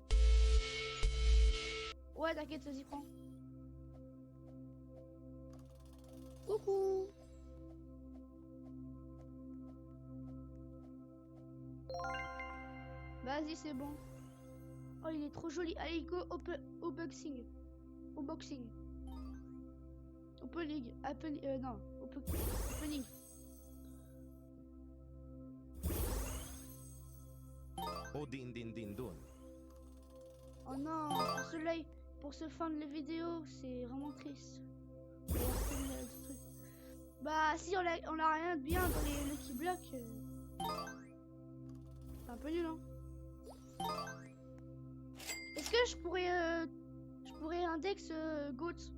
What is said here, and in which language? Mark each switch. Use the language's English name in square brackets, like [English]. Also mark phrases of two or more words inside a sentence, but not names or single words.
[French] Ouais, t'inquiète, vas-y, prends. Coucou. Vas-y, c'est bon. Oh, il est trop joli. Allez, go au boxing. Au boxing. Opening. Non. Opening. Oh din din din dun. Oh non, pour ce fin de la vidéo, c'est vraiment triste. On va voir quel truc. Bah, si on a rien de bien dans les Lucky Blocks. C'est un peu nul, hein. Est-ce que je pourrais index GOAT?